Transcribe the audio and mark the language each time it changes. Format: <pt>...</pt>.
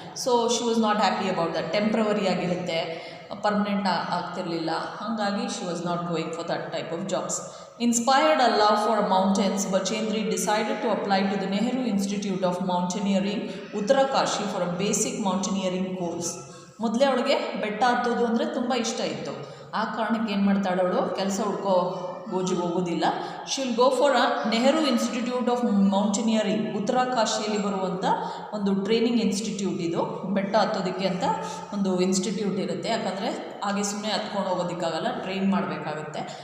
<en>So she was not happy about that.</en> <kn>Temporary ಆಗಿರುತ್ತೆ, permanent ಆಗ್ತಿರಲಿಲ್ಲ, ಹಾಗಾಗಿ</kn> <en>She was not going for that type of jobs. Inspired a love for mountains, Bachendri decided to apply to the Nehru Institute of Mountaineering, Uttarakashi for a basic mountaineering course.</en> <kn>ಮೊದಲೇ ಅವಳಿಗೆ ಬೆಟ್ಟ ಹತ್ತೋದು ಅಂದರೆ ತುಂಬ ಇಷ್ಟ ಇತ್ತು. ಆ ಕಾರಣಕ್ಕೆ ಏನು ಮಾಡ್ತಾಳೆ ಅವಳು, ಕೆಲಸ ಗೋಜಿಗೆ ಹೋಗೋದಿಲ್ಲ.</kn> <en>she will go for a Nehru Institute of Mountaineering,</en> <kn>ಉತ್ತರಾಕಾಶಿಯಲ್ಲಿ ಬರುವಂಥ ಒಂದು ಟ್ರೈನಿಂಗ್ ಇನ್ಸ್ಟಿಟ್ಯೂಟ್ ಇದು. ಬೆಟ್ಟ ಹತ್ತೋದಕ್ಕೆ ಅಂತ ಒಂದು ಇನ್ಸ್ಟಿಟ್ಯೂಟ್ ಇರುತ್ತೆ, ಯಾಕಂದರೆ ಹಾಗೆ ಸುಮ್ಮನೆ ಹತ್ಕೊಂಡು ಹೋಗೋದಕ್ಕಾಗಲ್ಲ, ಟ್ರೈನ್ ಮಾಡಬೇಕಾಗುತ್ತೆ.</kn>